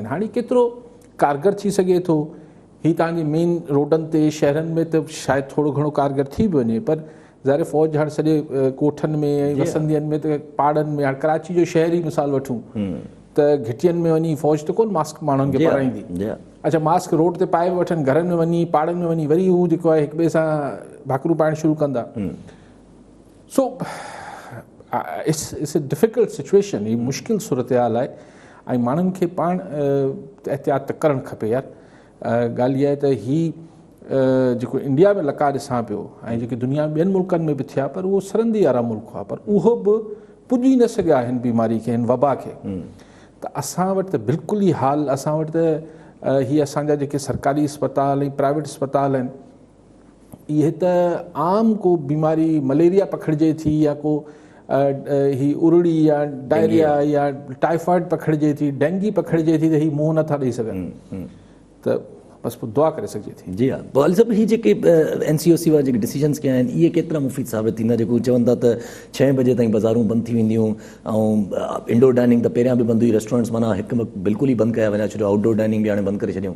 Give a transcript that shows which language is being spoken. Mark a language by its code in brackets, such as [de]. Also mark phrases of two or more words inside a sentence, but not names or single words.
[sd] हाणे केतिरो कारगर थी सघे थो, ही तव्हांजे मेन रोडनि ते शहरनि में त शायदि थोरो घणो कारगर थी बि वञे, पर ज़ाहिर फ़ौज हाणे सॼे कोठनि में ऐं वसंदियुनि में त पहाड़नि में, हाणे कराची जो शहर ई मिसाल वठूं त घिटियुनि में वञी फ़ौज त कोन मास्क माण्हुनि खे पाराईंदी। अच्छा, मास्क रोड ते पाए वठनि, घरनि में वञी पहाड़नि में वञी वरी हू जेको आहे हिक ॿिए सां भाकरूं पाइणु शुरू कंदा। [en] So it's a difficult situation, [sd] ही मुश्किल सूरत हाल आहे ऐं माण्हुनि खे पाण एहतियात त करणु खपे यार। ॻाल्हि इहा आहे त ही जेको इंडिया में लका ॾिसां पियो ऐं जेके दुनिया ॿियनि मुल्कनि में बि थिया, पर उहो सरहदी वारा मुल्क हुआ, पर उहो बि पुॼी न सघिया हिन बीमारी खे, हिन वबा खे। त असां वटि त बिल्कुलु ई हाल, असां वटि त हीअ असांजा जेके सरकारी अस्पताल ऐं प्राइवेट अस्पताल आहिनि, इहे त आम को बीमारी मलेरिया पखिड़िजे थी या को ही उरड़ी या डायरिया या टाइफॉइड पखिड़िजे थी, डेंगी पखिड़िजे थी, त ही मुंहुं नथा ॾेई सघनि, त बसि पोइ दुआ करे सघिजे थी। जी हाँ, पोइ सभु ही जेके NCOC वारा जेके डिसीजन्स कया आहिनि, इहे केतिरा मुफ़ीद साबित थींदा? जेको चवनि था त 6 बजे ताईं बाज़ारूं बंदि थी वेंदियूं ऐं [en] indoor dining [sd] त पहिरियां बि बंदि हुई, रेस्टोरेंट्स माना हिकु वक़्तु बिल्कुलु ई बंदि कया वञा छॾियो, [en] outdoor dining [sd] बि हाणे बंदि करे छॾियूं।